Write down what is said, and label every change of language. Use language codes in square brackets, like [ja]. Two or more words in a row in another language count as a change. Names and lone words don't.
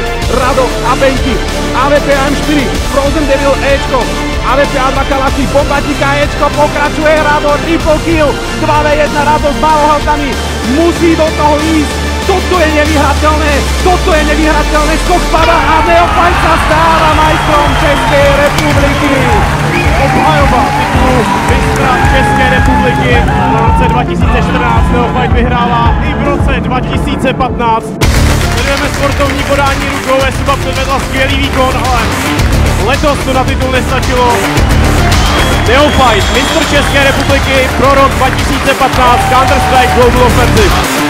[sk] Rado a Benky, AWP AM4, Frozen Devil Ečko, AWP A2 Kalaši, bombatika Ečko, pokračuje Rado, [en] triple kill, [sk] 2v1 Rado s málohaltami, musí do toho ísť. Toto je nevyhrateľné, skok spada a Neophyte sa stáva majstrom Českej republiky. [cs] Obhajoba titulu mistra České republiky v roce 2014 Neophyte vyhrává i v roce 2015. Sledujeme sportovní podání rukou, SUBA předvedla skvělý výkon, ale letos to na titul nestačilo. Neophyte, mistr České republiky pro rok 2015 Counter-Strike Global Offensive.